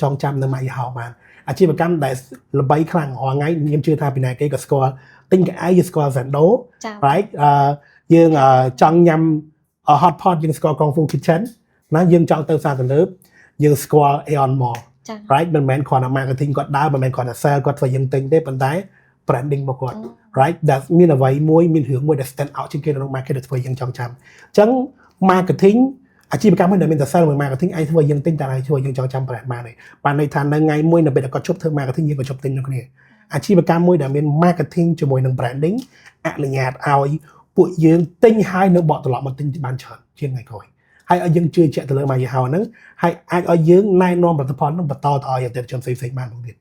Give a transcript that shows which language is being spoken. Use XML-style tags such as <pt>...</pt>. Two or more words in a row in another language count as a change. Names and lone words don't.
<km>ងចាំនៅមកយីហោបានអាជីវកម្មដែលល្បីខ្លាំងរាល់ថ្ងៃខ្ញុំជឿថាពីណាគេក៏ស្គាល់ទិញកៅអីយើងស្គាល់ Zando right យើងចង់ញ៉ាំ</km> <en>hot pot</en> <km>យើងស្គាល់ Kung Fu Kitchen ណាយើងចង់ ទៅផ្សារទំនើបយើងស្គាល់ Aeon Mall right មិនមែនគ្រាន់តែ marketing គាត់ដើរមិនមែនគ្រាន់តែ sell គាត់ធ្វើយើងទិញទេប៉ុន្តែ branding របស់គាត់ right ដែលមានអ្វីមួយមានរឿង មួយដែល</km> <en>stand out</en> <km>ជាងគេនៅក្នុង market ដែលធ្វើយើងចង់ចាំអញ្ចឹង marketing អាជីវកម្មមួយដែលមានតែ sell មួយ marketing ឯងធ្វើយើងទិញតែឲ្យជួយយើងចង់ចាំ brand បានទេបានន័យថានៅថ្ងៃមួយនៅពេលដែលគាត់ជប់ធ្វើ marketing យើងក៏ជប់ទិញនឹងគ្នាអាជីវកម្មមួយដែលមាន marketing ជាមួយនឹង branding អនុញ្ញាតឲ្យពួកយើងទិញហើយនៅបកត្រឡប់មកទិញបានច្រើនជាងថ្ងៃក្រោយហើយឲ្យយើងជឿជាក់ទៅលើមកយីហោហ្នឹងហើយអាចឲ្យយើងណែនាំផលិតផលហ្នឹងបន្តទៅឲ្យអតិថិជនផ្សេងៗបានផងទៀត</km>